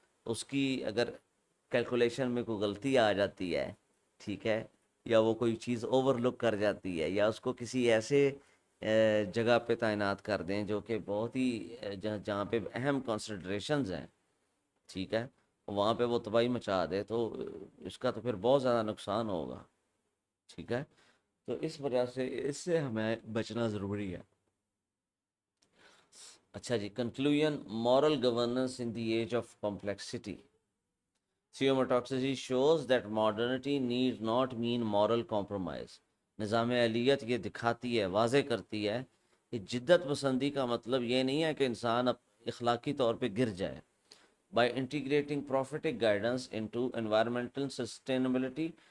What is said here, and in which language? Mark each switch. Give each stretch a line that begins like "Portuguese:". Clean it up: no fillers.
Urdu: اس کی اگر کیلکولیشن میں کوئی غلطی آ جاتی ہے، ٹھیک ہے، یا وہ کوئی چیز اوور لک کر جاتی ہے، یا اس کو کسی ایسے جگہ پہ تعینات کر دیں جو کہ بہت ہی جہاں پہ اہم کنسیڈریشنز ہیں، ٹھیک ہے، وہاں پہ وہ تباہی مچا دے تو اس کا تو پھر بہت زیادہ نقصان ہوگا. ٹھیک ہے، تو اس وجہ سے اس سے ہمیں بچنا ضروری ہے. اچھا جی، conclusion.
English: Moral governance in the age of complexity. Theometaxy shows that modernity need not mean moral compromise.
Urdu: نظام اہلیت یہ دکھاتی ہے، واضح کرتی ہے کہ جدت پسندی کا مطلب یہ نہیں ہے کہ انسان اخلاقی طور پہ گر جائے.
English: By integrating prophetic guidance into environmental sustainability.